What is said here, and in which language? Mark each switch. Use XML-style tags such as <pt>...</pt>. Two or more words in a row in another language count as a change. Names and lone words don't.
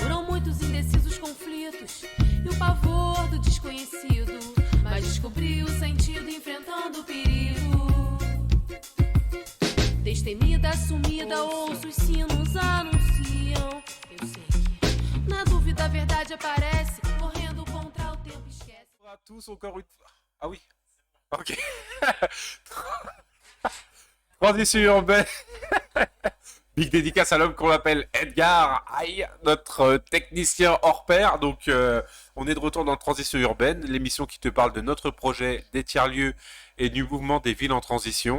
<pt>Foram muitos indecisos conflitos e o pavor do desconhecido, mas descobri o sentido enfrentando o perigo. Destemida, sumida, ouço os sinos anunciam. Eu sei que na dúvida a verdade aparece, correndo contra o tempo esquece.</pt> <fr>Bonjour à tous encore une fois. Ah oui. Ok. Transition urbaine. Big dédicace à l'homme qu'on appelle Edgar Aïe, notre technicien hors pair. Donc, on est de retour dans Transition urbaine, l'émission qui te parle de notre projet des tiers-lieux et du mouvement des villes en transition.</fr>